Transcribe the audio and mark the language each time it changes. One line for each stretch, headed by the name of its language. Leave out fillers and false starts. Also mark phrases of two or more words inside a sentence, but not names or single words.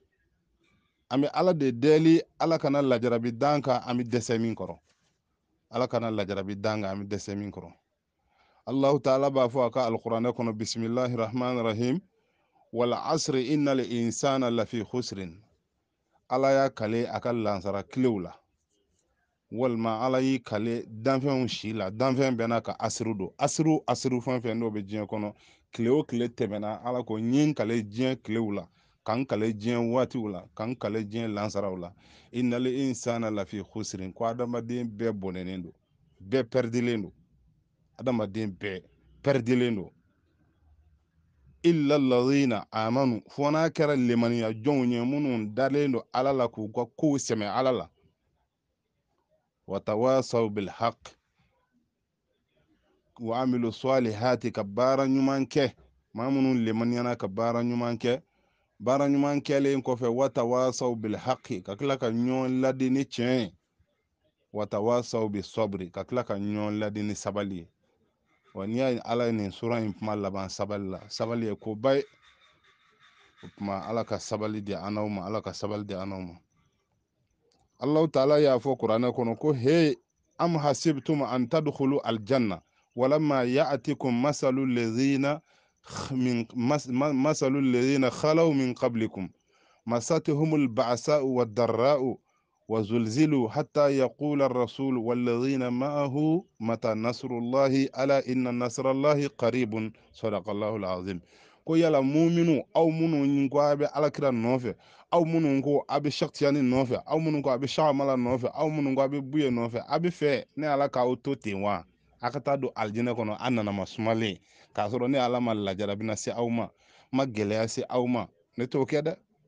Bambara: An bɛ ala de deli, ala kana lajarabi dan kan an bɛ dɛsɛ min kɔrɔ. Ala kana lajarabi dan kan an bɛ dɛsɛ min kɔrɔ. Allahu ta'ala b'a fɔ a ka alikuranɛ kɔnɔ,
Arabic: بسم الله الرحمن الرحيم والعصر إن الإنسان لفي خسر.
Bambara: Ala y'a kale a ka lansara kilew la, walima ala y'i kale danfɛnw si la. Danfɛn bɛɛ n'a ka asiru don. Asiru fɛn fɛn n'o bɛ diɲɛ kɔnɔ, kile o kile tɛmɛna, ala ko n ye n kale diɲɛ kilew la, k'an kale diɲɛ waatiw la, k'an kale diɲɛ lansaraw la.
Arabic: إن الإنسان لفي خسر,
Bambara: ko adamaden bɛɛ bɔnɛnen don, bɛɛ pɛridilen don. Adamaden bɛɛ pɛridilen don.
Arabic: إلا الذين آمنوا,
Bambara: fo n'a kɛra lemaniya jɔnw ye minnu dalen don ala la k'u ka kow sɛmɛ ala la.
Arabic: وتواصوا بالحق وعملوا الصالحات,
Bambara: ka baara ɲuman kɛ. Maa minnu lemaniyana ka baara ɲuman kɛ. Baara ɲuman kɛlen kɔfɛ,
Arabic: وتواصوا بالحق,
Bambara: ka tila ka ɲɔgɔn ladi ni tiɲɛ ye.
Arabic: وتواصوا بالصبر,
Bambara: ka tila ka ɲɔgɔn ladi ni sabali ye. Wa n'i y'a ye ala ye nin sura in kuma laban sabali la, sabali ye koba ye. kuma ala ka sabali di anaw ma, ala ka sabali di anaw ma. Allah ta'ala ya fo qur'ana kono ko
Arabic: he أم حسبتم أن تدخلوا الجنة ولما يأتكم مثل الذين مثل الذين خلوا من قبلكم مستهم البعثاء والضراء وزلزلوا حتى يقول الرسول والذين معه متى نصر الله ألا إن نصر الله قريب صدق الله العظيم
Bambara: ko yala muminu aw minnu ko a bɛ alakira nɔfɛ aw minnu ko a bɛ shakitiyani nɔfɛ aw minnu ko a bɛ shagamala nɔfɛ aw minnu ko a bɛ buye nɔfɛ a bɛ fɛ ne ala k'aw to ten wa a ka taa don alijinɛ kɔnɔ a nana ma sumalen k'a sɔrɔ ne ala ma lajarabi na se aw ma gɛlɛya se aw ma ne t'o kɛ dɛ.